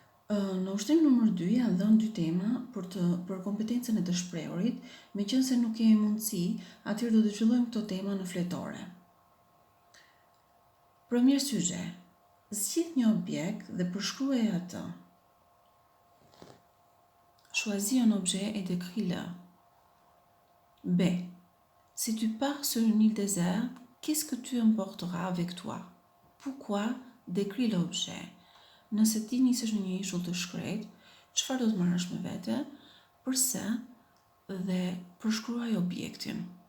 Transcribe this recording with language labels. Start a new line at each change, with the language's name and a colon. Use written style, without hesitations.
Albanian: Në ushtrim numër 2 janë dhënë 2 tema për kompetencën e të shprehurit, meqense nuk kemi mundësi, atëherë do të zhvillojmë këto tema në fletore.
French: Premier sujet.
Albanian: Zgjidh një objekt dhe përshkruaje atë.
French: Choisis un objet et décris-le. B. Si tu pars sur une île déserte, qu'est-ce que tu emporteras avec toi? Pourquoi? Décris l'objet.
Albanian: Nëse ti nisesh në një ishull të shkret, çfarë do të marrësh me vete, përse dhe përshkruaj objektin.